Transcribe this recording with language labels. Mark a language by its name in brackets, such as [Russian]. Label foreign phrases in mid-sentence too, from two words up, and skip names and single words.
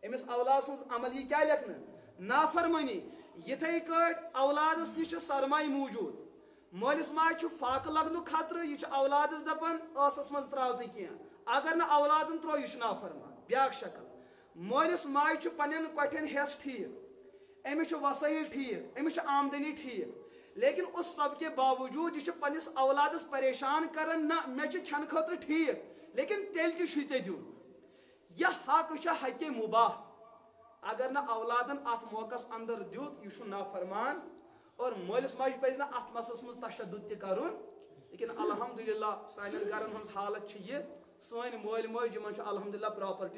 [Kashmiri] أمِس اولاد سٕنٛز عمل یہِ کیٛاہ لیکھنہٕ نافرمٲنی یِتھَے کٲٹھۍ اولادس نِش چھُ سرمایہِ موٗجوٗد مٲلِس ماجہِ چھُ فاقہٕ لگنُک خطرٕ یہِ چھُ اولادس دپان ٲسس منٛز تراو تہٕ کینٛہہ اگر نہٕ اولادن تروو یہِ چھُ نافرمان بیاکھ شکل مٲلِس ماجہِ چھُ پننٮ۪ن کۄٹھٮ۪ن حصہٕ ٹھیٖک أمِس چھُ وسٲیل ٹھیٖک أمِس چھُ آمدنی ٹھیٖک لیکن [Urdu] اس سب کے باوجوٗد [Kashmiri] یہِ چھُ پننِس اولادس پریشان کران نہ مےٚ چھُ کھٮ۪نہٕ خٲطرٕ ٹھیٖک لیکن تیٚلہِ تہِ چھُے ژےٚ دیُن یہِ حق چھُ حقہِ مُباح اگر نہٕ اولادن اتھ موقعس اندر دیُت یہِ چھُ نافرمان اور مٲلِس ماجہِ پزِ نہٕ اتھ مسلس منٛز تشدُد تہِ کرُن لیکن الحمدللہ سانٮ۪ن گرن ہٕنٛز حالت چھِ یہِ سٲنۍ مٲلۍ مٲج یِمن چھُ الحمدللہ پراپرٹی